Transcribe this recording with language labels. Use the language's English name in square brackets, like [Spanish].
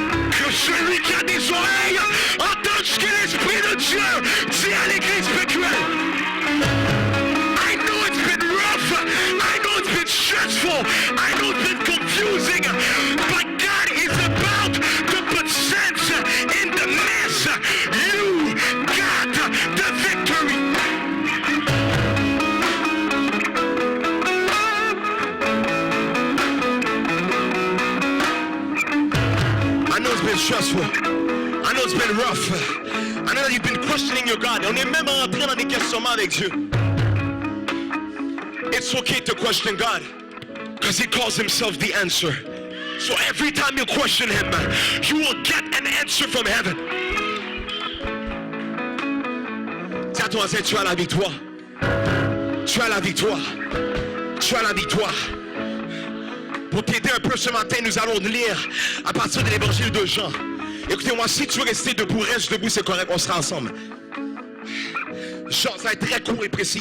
[French] Que celui qui a des oreilles entende ce que l'Esprit de Dieu dit à l'église PQL. [English] I know it's been rough, I know it's been stressful, I know it's been confusing, but God is about to put sense in the mess. You got the victory. I know it's been stressful. I know it's been rough. I know that you've been questioning your God. [French] On est même rentré dans des questionnements avec Dieu. [English] It's okay to question God, because He calls Himself the answer. So every time you question him, you will get an answer from heaven. [French] Dis à ton voisin, tu as la victoire. Tu as la victoire. Tu as la victoire. Pour t'aider un peu ce matin, nous allons lire à partir de l'évangile de Jean. Écoutez-moi, si tu veux rester debout, reste debout, c'est correct, on sera ensemble. Jean, ça va être très court et précis.